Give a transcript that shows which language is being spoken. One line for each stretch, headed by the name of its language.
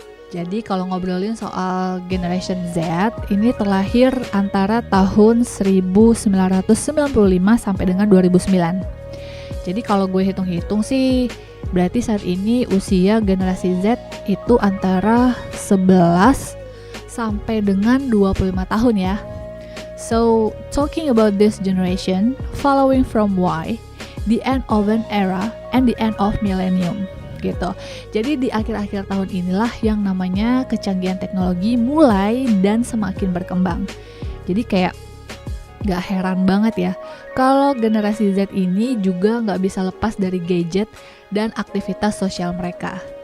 Indonesian: Jadi kalau ngobrolin soal Generation Z, ini terlahir antara tahun 1995 sampai dengan 2009. Jadi kalau gue hitung-hitung sih, berarti saat ini usia generasi Z itu antara 11 sampai dengan 25 tahun ya.
English: So, talking about this generation, following from Y, the end of an era and the end of millennium
Indonesian: gitu. Jadi di akhir-akhir tahun inilah yang namanya kecanggihan teknologi mulai dan semakin berkembang. Jadi kayak gak heran banget ya kalau generasi Z ini juga gak bisa lepas dari gadget dan aktivitas sosial mereka.